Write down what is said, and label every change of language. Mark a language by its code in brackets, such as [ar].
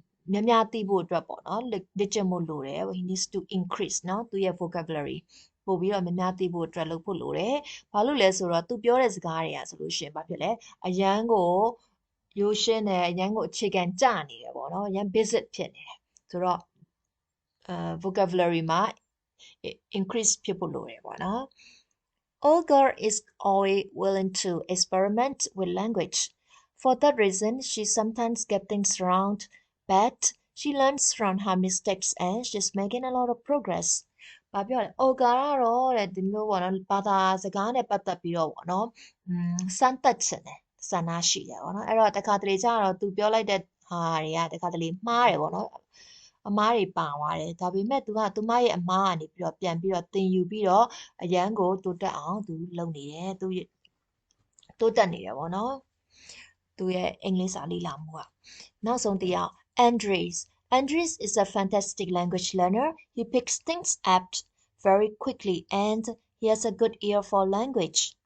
[my] များများသိဖို့အတွက်ပေါ့เนาะလေ့ကျင့်ဖို့လိုတယ် he needs to increase เนาะသူ့ရဲ့ vocabulary ပို့ပြီးတော့များများသိဖို့အတွက်လုပ်ဖို့လိုတယ်ဘာလို့လဲဆိုတော့သူပြောတဲ့စကားတွေကဆိုလို့ရှိရင်ဘာဖြစ်လဲအရန်ကိုရိုးရှင်းတယ်အရန်ကိုအခြေခံကျနေတယ်ပေါ့เนาะအရန် basic ဖြစ်နေတယ်ဆိုတော့vocabulary မှာ increase ဖြစ်ဖို့လိုတယ်ပေါ့နော် [en] Olga is always willing to experiment with language. For that reason, she sometimes gets things wrong, but she learns from her mistakes and she's making a lot of progress. [my] ဘာပြောလဲ Olga ကတော့တဲ့ဒီမျိုးပေါ့နော်ဘာသာစကားနဲ့ပတ်သက်ပြီးတော့ပေါ့နော်စမ်းသပ်ချင်တယ်ဆန္ဒရှိတယ်ပေါ့နော်အဲ့တော့တခါတလေကျတော့သူပြောလိုက်တဲ့ဟာတွေကတခါတလေမှားတယ်ပေါ့နော် အမားတွေပါသွားတယ်ဒါပေမဲ့သူကသူမရဲ့အမားကနေပြီးတော့ပြန်ပြီးတော့သင်ယူပြီးတော့အရန်ကိုတိုးတက်အောင်သူလုပ်နေတယ်သူတိုးတက်နေတယ်ပေါ့နော်သူရဲ့အင်္ဂလိပ်စာလေ့လာမှုကနောက်ဆုံးတစ်ယောက် [en] Andres is a fantastic language learner he picks things up very quickly and he has a good ear for language